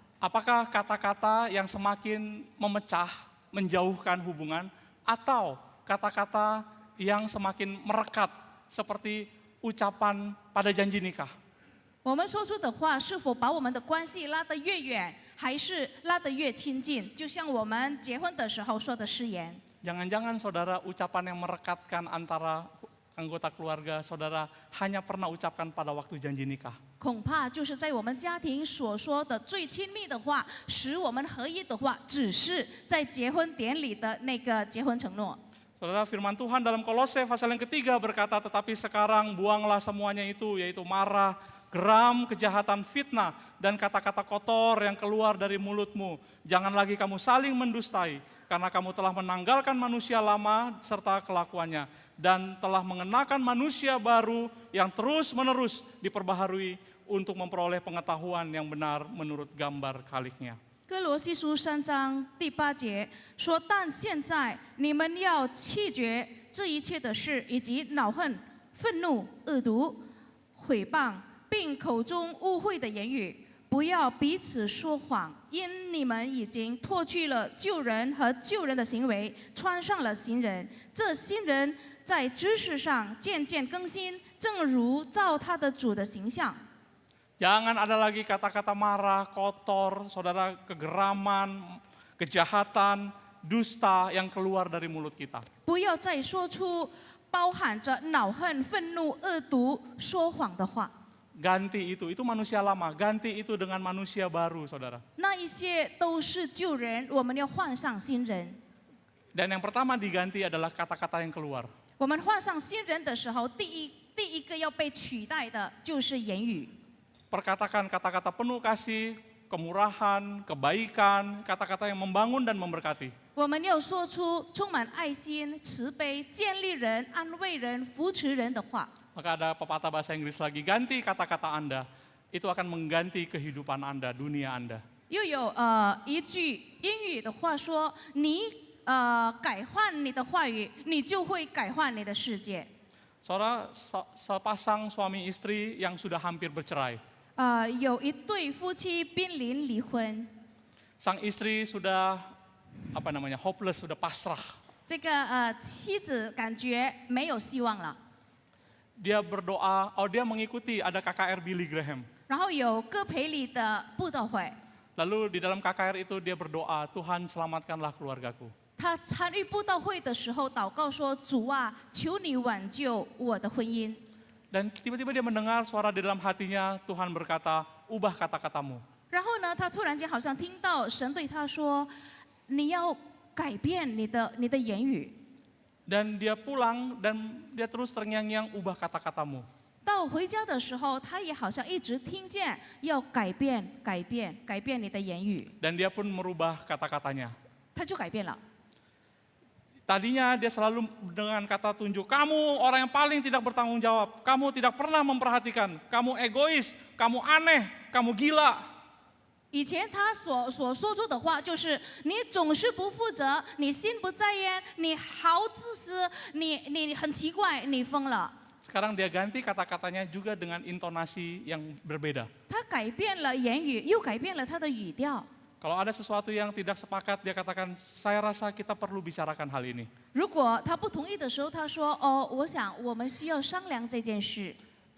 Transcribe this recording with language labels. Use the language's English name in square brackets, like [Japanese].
[Indonesian] Apakah kata-kata yang semakin memecah, menjauhkan hubungan, atau kata-kata yang semakin merekat seperti ucapan pada janji nikah? [Chinese] 我们说出的话是否把我们的关系拉得越远，还是拉得越亲近？就像我们结婚的时候说的誓言。 [Indonesian] Jangan-jangan saudara ucapan yang merekatkan antara anggota keluarga saudara hanya pernah ucapkan pada waktu janji nikah. [Chinese] 恐怕就是在我们家庭所说的最亲密的话，使我们合一的话，只是在结婚典礼的那个结婚承诺。 [Indonesian] Saudara, firman Tuhan dalam Kolose pasal yang ketiga berkata, tetapi sekarang buanglah semuanya itu, yaitu marah, geram, kejahatan, fitnah, dan kata-kata kotor yang keluar dari mulutmu. Jangan lagi kamu saling mendustai, karena kamu telah menanggalkan manusia lama serta kelakuannya, dan telah mengenakan manusia baru yang terus-menerus diperbaharui untuk memperoleh pengetahuan yang benar menurut gambar Khaliknya. [Chinese] 哥罗西书3章第8节说：“但现在你们要弃绝这一切的事，以及恼恨、愤怒、恶毒、毁谤，并口中污秽的言语，不要彼此说谎，因你们已经脱去了旧人和旧人的行为，穿上了新人。这新人在知识上渐渐更新，正如照他的主的形象。” [Indonesian] Jangan ada lagi kata-kata marah, kotor, saudara, kegeraman, kejahatan, dusta yang keluar dari mulut kita. [Chinese] 不要再说出包含着恼恨、愤怒、恶毒、说谎的话。 [Indonesian] Ganti itu manusia lama, ganti itu dengan manusia baru, saudara. [Chinese] 那一些都是旧人，我们要换上新人。 [Indonesian] Dan yang pertama diganti adalah kata-kata yang keluar. [Chinese] 我们换上新人的时候，第一个要被取代的就是言语。 [Indonesian] Perkatakan kata-kata penuh kasih, kemurahan, kebaikan, kata-kata yang membangun dan memberkati. [Chinese] 我们要说出充满爱心、慈悲、建立人、安慰人、扶持人的话。 [Indonesian] Maka ada pepatah bahasa Inggris lagi, ganti kata-kata Anda, itu akan mengganti kehidupan Anda, dunia Anda. [Chinese] 又有一句英语的话说：“你改换你的话语，你就会改换你的世界。” [Indonesian] Saudara, sepasang suami istri yang sudah hampir bercerai. [Chinese] 有一对夫妻濒临离婚， [Indonesian] Sang istri sudah hopeless, sudah pasrah. [Chinese] 这个妻子感觉没有希望了。 [Indonesian] Dia berdoa, dia mengikuti ada KKR Billy Graham. [Chinese] 然后有哥培里的布道会， [Indonesian] Lalu di dalam KKR itu dia berdoa, Tuhan selamatkanlah keluargaku. [Chinese] 他参与布道会的时候祷告说：“主啊，求你挽救我的婚姻。” [Indonesian] Dan tiba-tiba dia mendengar suara di dalam hatinya, Tuhan berkata, ubah kata-katamu. [Chinese] 然后呢，他突然间好像听到神对他说：“你要改变你的言语。” [Indonesian] Dan dia pulang dan dia terus terngiang-ngiang, ubah kata-katamu. [Chinese] 到回家的时候，他也好像一直听见要改变你的言语， [Indonesian] Dan dia pun merubah kata-katanya. [Chinese] 他就改变了。 [Indonesian] Tadinya dia selalu dengan kata tunjuk, kamu orang yang paling tidak bertanggung jawab, kamu tidak pernah memperhatikan, kamu egois, kamu aneh, kamu gila. [Chinese] 以前他所说出的话就是你总是不负责，你心不在焉，你好自私，你很奇怪，你疯了。 [Indonesian] Sekarang dia ganti kata-katanya juga dengan intonasi yang berbeda. [Chinese] 他改变了言语，又改变了他的语调。 [Indonesian] Kalau ada sesuatu yang tidak sepakat, dia katakan, saya rasa kita perlu bicarakan hal ini. [Chinese] 如果他不同意的时候，他说：“我想我们需要商量这件事。”